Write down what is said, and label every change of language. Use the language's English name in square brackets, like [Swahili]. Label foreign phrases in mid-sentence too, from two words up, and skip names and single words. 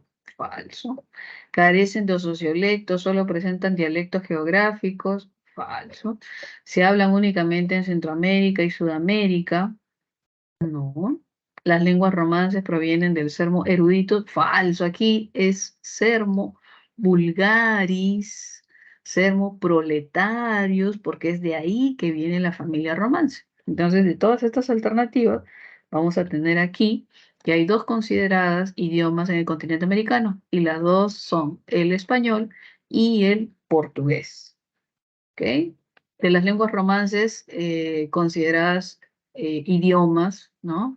[Spanish] Falso. Carecen de sociolectos, solo presentan dialectos geográficos. Falso. Se hablan únicamente en Centroamérica y Sudamérica. No. Las lenguas romances provienen del [Latin] sermo erudito. [Spanish] Falso. Aquí es [Latin] sermo vulgaris, sermo proletarios, [Spanish] porque es de ahí que viene la familia romance. Entonces, de todas estas alternativas, vamos a tener aquí que hay dos consideradas idiomas en el continente americano, y las dos son el español y el portugués. ¿Ok? De las lenguas romances consideradas idiomas, ¿no?